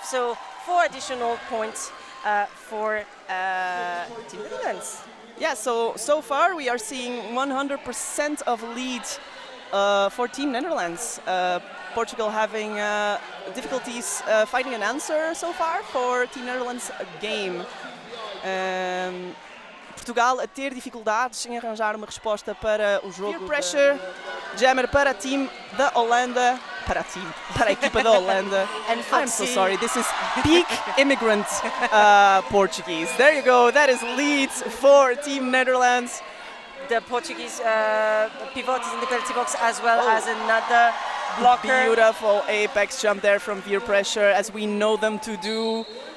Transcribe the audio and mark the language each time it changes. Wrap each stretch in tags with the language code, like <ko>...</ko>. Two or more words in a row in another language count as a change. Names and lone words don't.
<en>So 4 additional points for Team Netherlands. Yeah, so far we are seeing 100% of lead for Team Netherlands. Portugal having difficulties finding an answer so far for Team Netherlands game.</en> <pt>Portugal a ter dificuldades em arranjar uma resposta para o jogo. Peer Pressure, jammer para Team da Holanda. Para a equipa da Holanda.</pt> <en>And I'm so sorry, this is peak immigrant Portuguese. There you go, that is lead for Team Netherlands. The Portuguese pivot is in the penalty box as well as another blocker. Beautiful apex jump there from Peer Pressure, as we know them to do.</en>